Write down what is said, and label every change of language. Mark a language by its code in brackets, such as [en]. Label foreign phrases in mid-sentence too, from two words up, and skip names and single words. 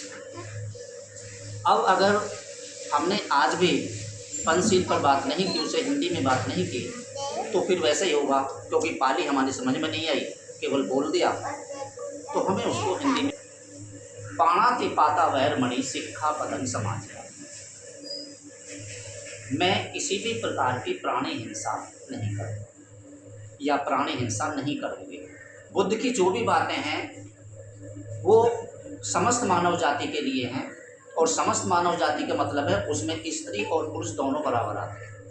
[hi] अब अगर हमने आज भी पंसील पर बात नहीं की, उसे हिंदी में बात नहीं की, तो फिर वैसे ही होगा, क्योंकि पाली हमारी समझ में नहीं आई, केवल बोल दिया, तो हमें उसको हिंदी में [pi] पाणाति पाता वैरमणि सिक्खापदं समाधियामि। [hi] मैं किसी भी प्रकार की प्राणी हिंसा नहीं करूँगा या प्राणी हिंसा नहीं करूँगी। बुद्ध की जो भी बातें हैं वो समस्त मानव जाति के लिए हैं, और समस्त मानव जाति का मतलब है उसमें स्त्री और पुरुष दोनों बराबर आते हैं।